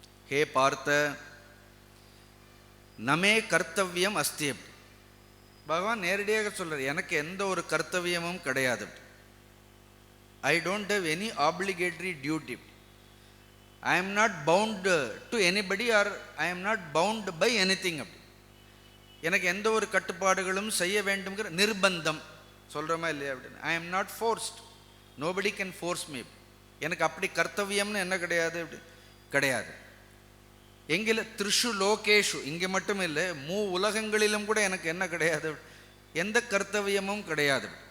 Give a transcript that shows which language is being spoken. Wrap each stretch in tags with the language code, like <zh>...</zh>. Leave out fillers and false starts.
<sa>ஹே பார்த்த, நமே கர்த்தவியம் அஸ்தி.</sa> <ta>பகவான் நேரடியாக சொல்றார், எனக்கு எந்த ஒரு கர்த்தவியமும் கிடையாது.</ta> <en>I don't have any obligatory duty. I am not bound to anybody or I am not bound by anything.</en> <ta>எனக்கு எந்த ஒரு கட்டுப்பாடுகளும் செய்ய வேண்டும்ங்கிற நிர்பந்தம் சொல்கிறோமா இல்லையா அப்படின்னு.</ta> <en>I am not forced. Nobody can force me.</en> <ta>எனக்கு அப்படி கர்த்தவியம்னு என்ன கிடையாது, அப்படி கிடையாது.</ta> <sa>எங்கில த்ரிஷு லோகேஷு,</sa> <ta>இங்கே மட்டும் இல்லை, உலகங்களிலும் கூட எனக்கு என்ன கிடையாது, எந்த கர்த்தவியமும் கிடையாது.</ta>